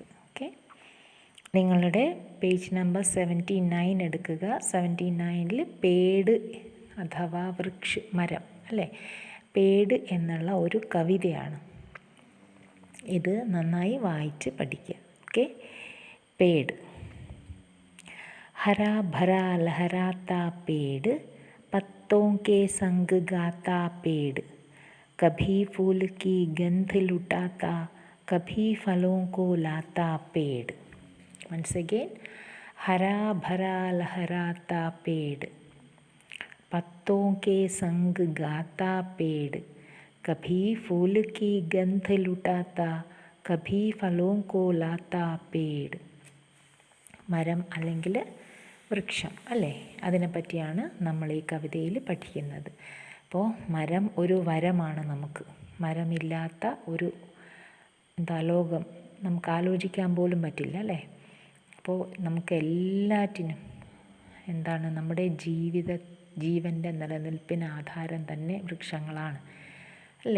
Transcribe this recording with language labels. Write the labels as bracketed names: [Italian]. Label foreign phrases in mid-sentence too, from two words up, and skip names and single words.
[Malayalam] ഓക്കെ, നിങ്ങളുടെ പേജ് നമ്പർ 79 എടുക്കുക. 79 പേട് അഥവാ മരം അല്ലേ, പേട് എന്നുള്ള ഒരു കവിതയാണ്. ഇത് നന്നായി വായിച്ച് പഠിക്കുക. ഓക്കെ, പേട്. [Hindi] हरा भरा लहराता पेड़, पत्तों के संग गाता पेड़, कभी फूल की गंध लुटाता, कभी फलों को लाता पेड़. [English] Once again, [Hindi] हरा भरा लहराता पेड़, पत्तों के संग गाता पेड़, कभी फूल की गंध लुटाता, कभी फलों को लाता पेड़. [Malayalam] മരം അല്ലെങ്കിൽ വൃക്ഷം അല്ലേ, അതിനെപ്പറ്റിയാണ് നമ്മൾ ഈ കവിതയിൽ പഠിക്കുന്നത്. അപ്പോൾ മരം ഒരു വരമാണ്. നമുക്ക് മരമില്ലാത്ത ഒരു ലോകം നമുക്ക് ആലോചിക്കാൻ പോലും പറ്റില്ല അല്ലേ. അപ്പോൾ നമുക്ക് എല്ലാറ്റിനും നമ്മുടെ ജീവൻ്റെ നിലനിൽപ്പിന് ആധാരം തന്നെ വൃക്ഷങ്ങളാണ് അല്ലേ.